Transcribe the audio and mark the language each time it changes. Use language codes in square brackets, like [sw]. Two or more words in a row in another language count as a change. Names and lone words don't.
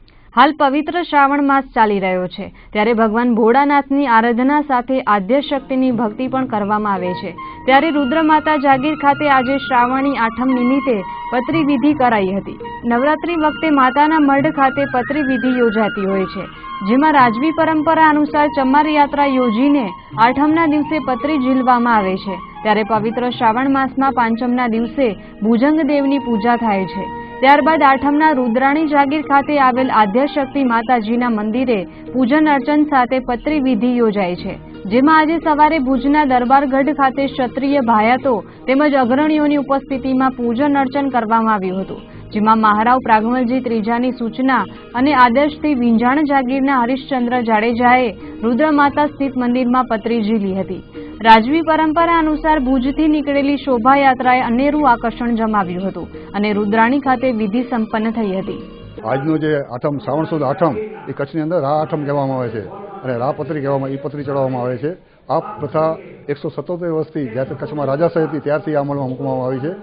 [gu] હાલ પવિત્ર શ્રાવણ માસ ચાલી રહ્યો છે ત્યારે ભગવાન ભોળાનાથની આરાધના સાથે આદ્યશક્તિની ભક્તિ પણ કરવામાં આવે છે। ત્યારે રુદ્રમાતા જાગીર ખાતે આજે શ્રાવણી આઠમ નિમિત્તે પત્રી વિધિ કરાઈ હતી। નવરાત્રિ વખતે માતાના મઢ ખાતે પત્રી વિધિ યોજાતી હોય છે, જેમાં રાજવી પરંપરા અનુસાર ચમાર યાત્રા યોજીને આઠમના દિવસે પત્રી ઝીલવામાં આવે છે। ત્યારે પવિત્ર શ્રાવણ માસમાં પાંચમના દિવસે ભુજંગ દેવની પૂજા થાય છે। ત્યારબાદ આઠમના રુદ્રાણી જાગીર ખાતે આવેલ આદ્યશક્તિ માતાજીના મંદિરે પૂજન અર્ચન સાથે પત્રી વિધિ યોજાય છે, જેમાં આજ સવારે ભુજના દરબારગઢ ખાતે ક્ષત્રિય ભાયાતો તેમજ અગ્રણીઓની ઉપસ્થિતિમાં પૂજન અર્ચન કરવામાં આવ્યું હતું, જેમાં મહારાવ પ્રાગમલજી ત્રીજાની સૂચના અને આદેશથી વિંજાણ જાગીરના હરીશચંદ્ર જાડેજાએ રુદ્રમાતા સ્થિત મંદિરમાં પત્રી ઝીલી હતી। રાજવી પરંપરા અનુસાર ભુજથી નીકળેલી શોભાયાત્રાએ અનેરું આકર્ષણ જમાવ્યું હતું અને रुद्राणी ખાતે વિધિ સંપન્ન થઈ હતી। આજનો જે આઠમ શ્રાવણ સુદ આઠમ એ કચ્છની અંદર રા આઠમ કહેવામાં આવે છે અને રા પત્રી કહેવામાં એ પત્રી ચડાવવામાં આવે છે। આ પ્રથા 177 વર્ષથી જ્યારે કચ્છમાં રાજાશાહી હતી ત્યારથી આ અમલમાં મૂકવામાં આવી છે।